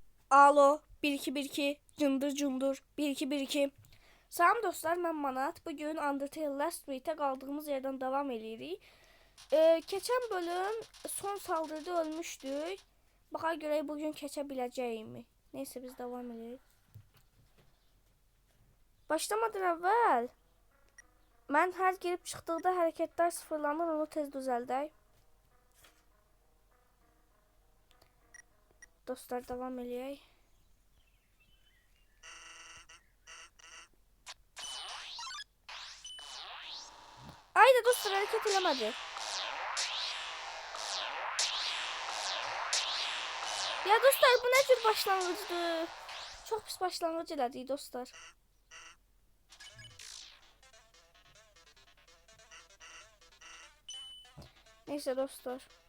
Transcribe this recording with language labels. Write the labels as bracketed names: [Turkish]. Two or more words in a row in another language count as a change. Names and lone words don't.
[Azerbaijani] Alo 1212 cındır cundur 1212. Salam dostlar, mən Manat. [Turkish] Bugün Undertale Last Week'te kaldığımız yerden devam edirik. [Azerbaijani] Keçən bölüm son saldırıda ölmüşdük. Baxa görək bugün keçə biləcəyimi. [Turkish] Neyse biz devam edirik. [Azerbaijani] Başlamadan əvvəl mən hər girib çıxdıqda hərəkətlər sıfırlanır, onu tez düzəldək. Dostlar devam edək. Ayda dostlar hareket eləmədi. [Turkish] Ya dostlar bu ne tür başlangıçtı? [Azerbaijani] Çok pis başlangıç elədik dostlar. [Turkish] Neyse dostlar.